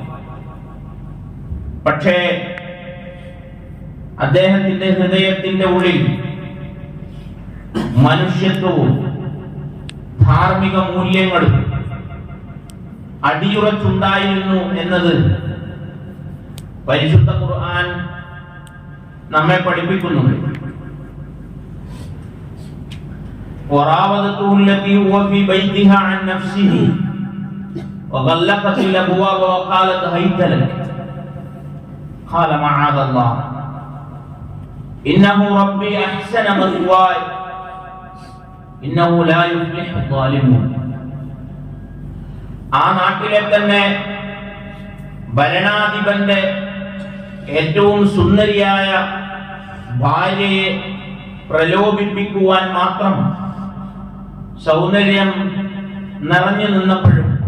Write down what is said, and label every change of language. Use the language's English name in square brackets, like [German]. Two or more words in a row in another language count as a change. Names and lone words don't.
[Malayalam] പക്ഷേ അദ്ദേഹത്തിന്റെ ഹൃദയത്തിന്റെ ഉള്ളിൽ മനുഷ്യത്വവും ധാർമ്മിക മൂല്യങ്ങളും അടിയുറച്ചുണ്ടായിരുന്നു എന്നത് പരിശുദ്ധ ഖുർആൻ നമ്മെ പഠിപ്പിക്കുന്നുണ്ട്. [Arabic] وراودته التي هو في بيتها عن نفسه وغلقت الابواب وقالت هيت لك قال معاذ الله انه ربي احسن مثواي انه لا يفلح الظالمون. [Malayalam] ആ നാട്ടിലെ തന്നെ ഭരണാധിപന്റെ ഏറ്റവും സുന്ദരിയായ ഭാര്യയെ പ്രലോഭിപ്പിക്കുവാൻ മാത്രം സൗന്ദര്യം നിറഞ്ഞു നിന്നപ്പോഴും